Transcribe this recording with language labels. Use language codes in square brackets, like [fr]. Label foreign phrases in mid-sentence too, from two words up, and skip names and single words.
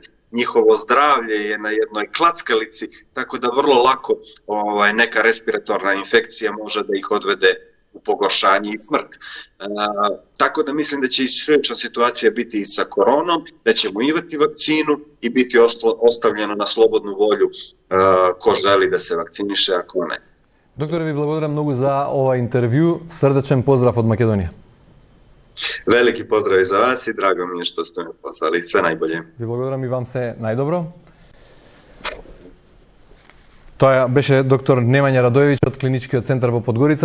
[sr] Njihovo zdravlje je na jednoj klackalici, tako da vrlo lako neka respiratorna infekcija može da ih odvede u pogoršanje i smrt. Tako da mislim da će i slična situacija biti i sa koronom, da ćemo imati vakcinu i biti ostavljeno na slobodnu volju ko želi da se vakciniše, a ko ne. [mk] Докторе, ви благодарам многу за ова интервју. Срдечен поздрав од Македонија. [sr] Велики поздрав и за вас и драго ми е што сте ме позвали. Све најболje. [mk] Ви благодарам и вам се најдобро. Тоа беше доктор Немања Радоевиќ од Клиничкиот центар во Подгорица.